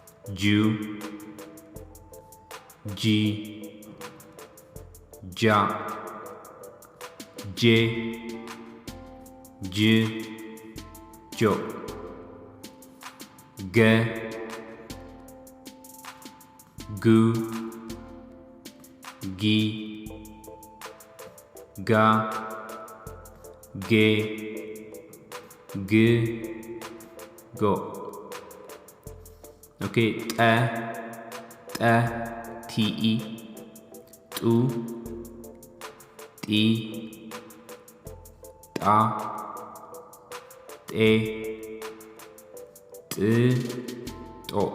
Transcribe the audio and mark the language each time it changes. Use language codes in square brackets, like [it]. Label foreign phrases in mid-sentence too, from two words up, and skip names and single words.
[am] ጁ ጂ ጃ ጄ ጅ ጆ ገ ጉ ጊ ጋ ጌ ግ ጎ ኦኬ ጠ ጠ ቲኢ ጡ ጢ ጣ ጤ ጥ ጦ